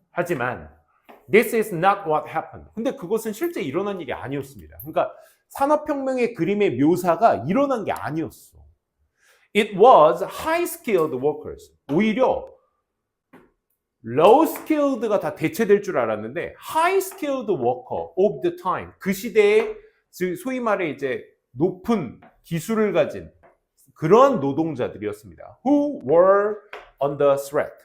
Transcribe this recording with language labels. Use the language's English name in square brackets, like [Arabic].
[Korean] 하지만 [English] This is not what happened. [Korean] 근데 그것은 실제 일어난 일이 아니었습니다. 그러니까 산업혁명의 그림의 묘사가 일어난 게 아니었어. [English] It was high-skilled workers. [Korean] 오히려 low-skilled가 다 대체될 줄 알았는데 [English] high-skilled worker of the time. [Korean] 그 시대에 소위 말해 이제 높은 기술을 가진 그런 노동자들이었습니다. [English] Who were under threat.